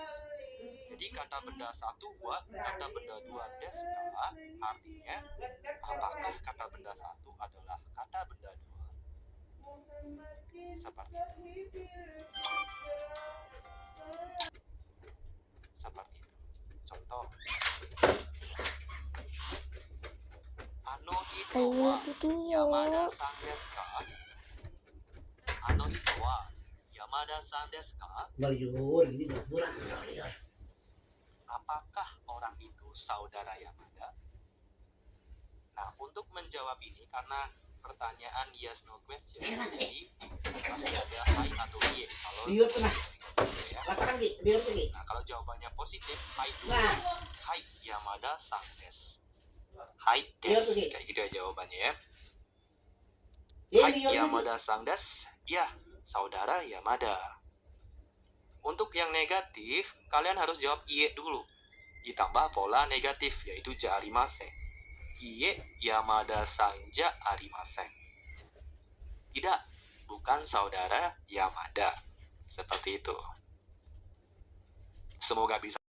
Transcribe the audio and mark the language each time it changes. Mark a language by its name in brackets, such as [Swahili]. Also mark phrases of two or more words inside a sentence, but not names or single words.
[Indonesian] Jadi kata benda satu wa, kata benda dua [Japanese] desu ka, [Indonesian] artinya apakah kata benda satu adalah kata benda dua. Seperti itu. Seperti itu. Contoh. [Japanese] Ano hito wa Yamada-san desu ka? Ano hito wa Yamada-san desu ka? [Indonesian] Apakah orang itu saudara Yamada? Nah, untuk menjawab ini karena pertanyaan [English] yes no question, [Indonesian] jadi pasti ada hai atau iye. Kalau nah, kalau jawabannya positif, hai dulu. [Japanese] Hai Yamada-san desu. Hai desu, [Indonesian] kayak gitu ya jawabannya ya. [Japanese] Hai Yamada-san desu. [Indonesian] Ya, saudara Yamada. Untuk yang negatif, kalian harus jawab iye dulu. Ditambah pola negatif, yaitu [Japanese] ja arimasen. Iye Yamada-san ja arimasen. [Indonesian] Tidak, bukan saudara Yamada. Seperti itu. Semoga bisa